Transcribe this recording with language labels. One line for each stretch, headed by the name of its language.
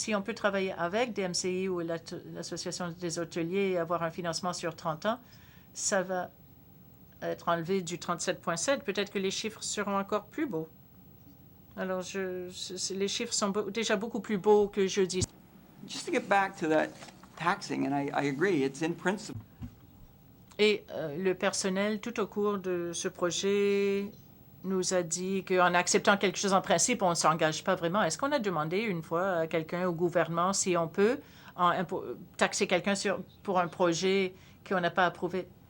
French: Si on peut travailler avec DMCI ou l'Association des hôteliers et avoir un financement sur 30 ans, ça va être enlevé du 37,7. Peut-être que les chiffres seront encore plus beaux. Alors, les chiffres sont déjà beaucoup plus beaux que jeudi.
English: Just to get back to that taxing, and I agree, it's in principle.
French: Et le personnel, tout au cours de ce projet, nous a dit qu'en acceptant quelque chose en principe, on ne s'engage pas vraiment. Est-ce qu'on a demandé une fois à quelqu'un au gouvernement si on peut taxer quelqu'un pour un projet qu'on n'a pas approuvé?